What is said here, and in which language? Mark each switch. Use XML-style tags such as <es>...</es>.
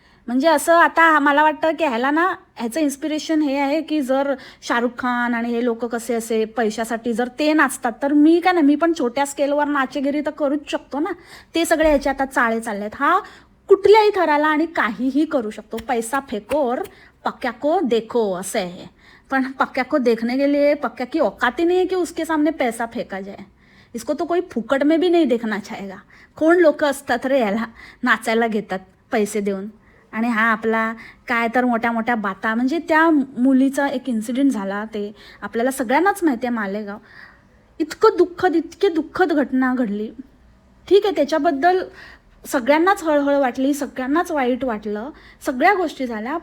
<mr>म्हणजे असं आता मला वाटतं की ह्याला ना ह्याचं इन्स्पिरेशन हे आहे की जर शाहरुख खान आणि हे लोक कसे असे पैशासाठी जर ते नाचतात, तर मी काय ना, मी पण छोट्या स्केलवर नाचेगिरी तर करूच शकतो ना. ते सगळे ह्याचे आता चाळे चाललेत. हा कुठल्याही थराला आणि काहीही करू शकतो.</mr> <hi>पैसा फेको और पक्क्या को देखो</hi> <mr>असं आहे.</mr> <hi>पण पक्क्या को देखने के लिए पक्क्या की औकात ही नहीं है कि उसके सामने पैसा फेका जाए. इसको तो कोई फुकट में भी नहीं देखना चाहेगा.</hi> <mr>कोण लोक असतात रे याला नाचायला घेतात पैसे देऊन. आणि हा आपला काय तर मोठ्या बाता. म्हणजे त्या मुलीचा एक इन्सिडेंट झाला, ते आपल्याला सगळ्यांनाच माहिती आहे, मालेगाव. इतकी दुःखद घटना घडली. ठीक आहे, त्याच्याबद्दल सगळ्यांनाच हळहळ वाटली, सगळ्यांनाच वाईट वाटलं, सगळ्या गोष्टी झाल्या.</mr>